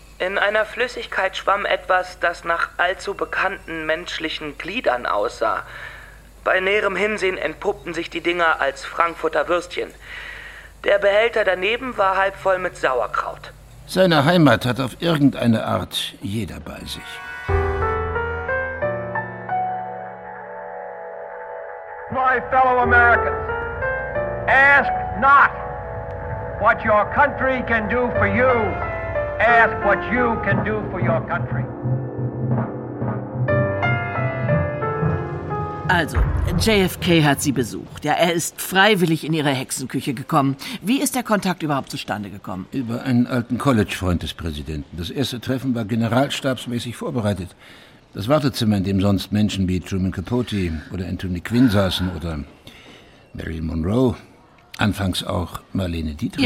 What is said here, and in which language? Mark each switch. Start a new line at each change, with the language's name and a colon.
German: In einer Flüssigkeit schwamm etwas, das nach allzu bekannten menschlichen Gliedern aussah. Bei näherem Hinsehen entpuppten sich die Dinger als Frankfurter Würstchen. Der Behälter daneben war halb voll mit Sauerkraut. Seine Heimat hat auf irgendeine Art jeder bei sich.
English: My fellow Americans, ask not what your country can do for you. Ask what you can do for your country.
German: Also, JFK hat Sie besucht. Ja, er ist freiwillig in Ihre Hexenküche gekommen. Wie ist der Kontakt überhaupt zustande gekommen? Über einen alten College-Freund des Präsidenten. Das erste Treffen war generalstabsmäßig vorbereitet. Das Wartezimmer, in dem sonst Menschen wie Truman Capote oder Anthony Quinn saßen oder Marilyn Monroe, anfangs auch Marlene Dietrich.